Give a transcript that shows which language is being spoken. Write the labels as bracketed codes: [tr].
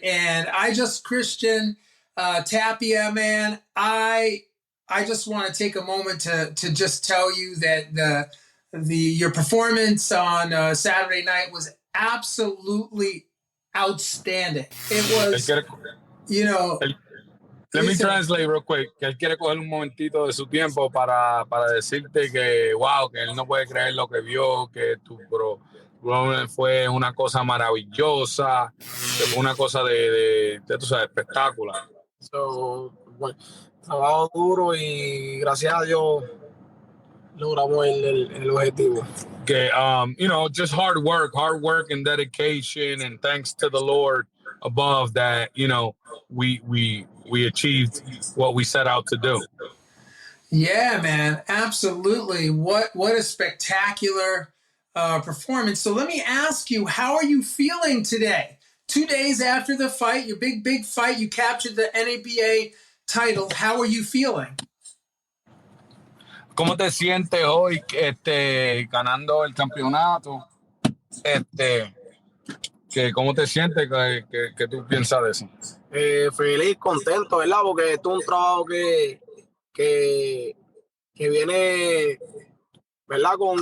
[en] And Christian Tapia, man, I just want to take a moment to just tell you that your performance on Saturday night was absolutely outstanding. It was, you know... Let me translate real quick, [es] que él quiere coger un momentito de su tiempo para decirte que, wow, que él no puede creer lo que vio, que tu programa fue una cosa maravillosa, que fue una cosa de tú sabes, espectacular. So, bueno, trabajo duro y gracias a Dios logramos el objetivo. [en] Que, you know, just hard work and dedication, and thanks to the Lord above that, you know, we achieved what we set out to do. Yeah, man, absolutely. What a spectacular performance. So let me ask you, how are you feeling today? 2 days after the fight, your big fight, you captured the NABA title. How are you feeling? [es] ¿Cómo te sientes hoy ganando el campeonato? ¿Cómo te sientes? ¿Qué tú piensas de eso? Feliz, contento, ¿verdad? Porque esto es un trabajo que viene, ¿verdad?